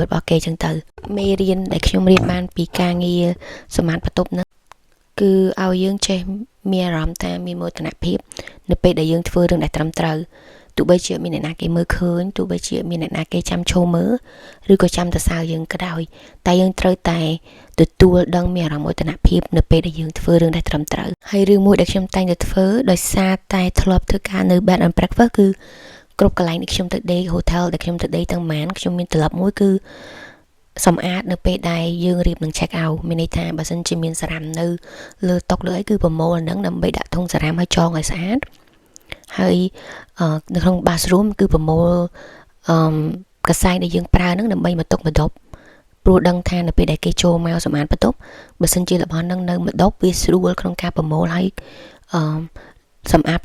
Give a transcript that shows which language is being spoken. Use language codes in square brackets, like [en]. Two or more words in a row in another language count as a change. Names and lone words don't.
[km] របស់គេអញ្ចឹងទៅមេរៀនដែលខ្ញុំរៀនបានពីការងារសម្អាតបន្ទប់ហ្នឹងគឺឲ្យយើងចេះមានអារម្មណ៍ថាមានមោទនភាពនៅពេលដែលយើងធ្វើរឿងដែលត្រឹមត្រូវទោះបីជាមានអ្នកណាគេមើលឃើញទោះបីជាមានអ្នកណាគេចាំឈរមើលឬក៏ចាំទៅសើយើងក៏ដោយតែយើងត្រូវតែទទួលដឹងមានអារម្មណ៍មោទនភាពនៅពេលដែលយើងធ្វើរឿងដែលត្រឹមត្រូវហើយរឿងមួយដែលខ្ញុំតែងតែធ្វើដោយសារតែធ្លាប់ធ្វើការនៅ [en] bed and breakfast [km] គឺគ្រប់កន្លែងដែលខ្ញុំទៅដេក hotel ដែលខ្ញុំទៅដេកទាំង ម៉ានខ្ញុំមានត្រឡប់មួយគឺសម្អាតនៅពេលដែលយើងរៀបនឹង [en] check out [km] មានន័យថាបើសិនជាមានសារ៉ាំនៅលើតុលើអីគឺប្រមូលហ្នឹងដើម្បីដាក់ធុងសារ៉ាំឲ្យចងឲ្យស្អាតហើយនៅក្នុង bathroom គឺប្រមូលកសែងដែលយើងប្រើហ្នឹងដើម្បីមកទុកមកដប់ព្រោះដឹងថានៅពេលដែលគេចូលមកសម្អាតបន្ទប់បើសិនជារបស់ហ្នឹងនៅមកដប់វាស្រួលក្នុងការប្រមូលហើយសម្អាត